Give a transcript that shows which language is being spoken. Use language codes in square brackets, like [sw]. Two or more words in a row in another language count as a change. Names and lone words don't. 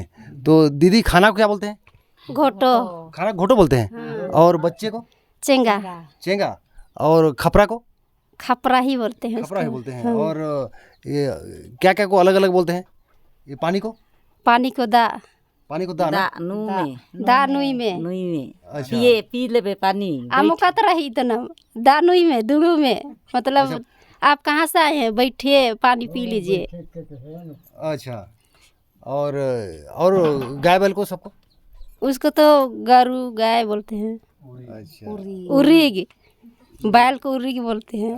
[hi] तो दीदी खाना को क्या बोलते हैं? घोटो, खाना घोटो बोलते हैं। और बच्चे को? चेंगा, चेंगा। और खपरा को? खपरा ही बोलते हैं खपरा ही उसको। बोलते हैं। और ये क्या क्या को अलग अलग बोलते हैं? ये पानी को? पानी को दा, पानी को दाना? [unr] दा नू में दा नुई में, नुई में [hi] अच्छा। [sck] पिए पी लेबे पानी। [unr] आमुकत रही तो ना दा नुई में दुगु में, [hi] मतलब आप कहाँ से आए हैं, बैठिए पानी पी लीजिए। अच्छा। और गाय बैल को सबको? उसको तो गरू गाय बोलते हैं। अच्छा। उरीग, बैल को उरीग बोलते हैं।